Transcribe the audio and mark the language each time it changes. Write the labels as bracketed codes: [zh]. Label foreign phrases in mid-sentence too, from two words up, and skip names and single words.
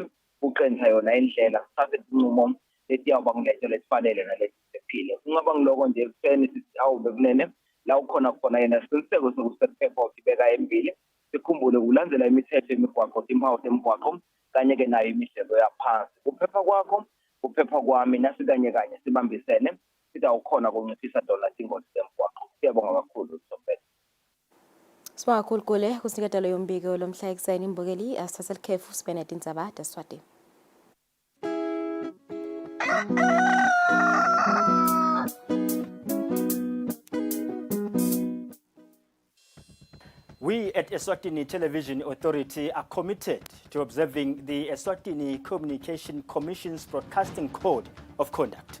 [ss] uqenza yona indlela sithathe isinqumo letiyawuba ngileto lesifanele nalesiphile kungaba ngiloko nje ekuseni sithi awu bekunene la ukhona khona yena isiqiniseko sokuthi sephepha ukibeka embili sikhumbule kulandzela imithetho yemigwaqo timpawu temgwaqo kanye-ke nayo imihlelo yaphansi kuphepha kwakho kuphepha kwami nasikanye kanye sibambisene sitawukhona kunciphisa tona tingozi zemgwaqo siyabonga kakhulu Sombele. Sibonga kakhulu Kule kusiniketelo yombiko lomhla ekuseni imbukeli asithatha likhefu sibene tindzaba Eswatini. [en] We at Eswatini Television Authority are committed to observing the Eswatini Communication Commission's Broadcasting Code of Conduct.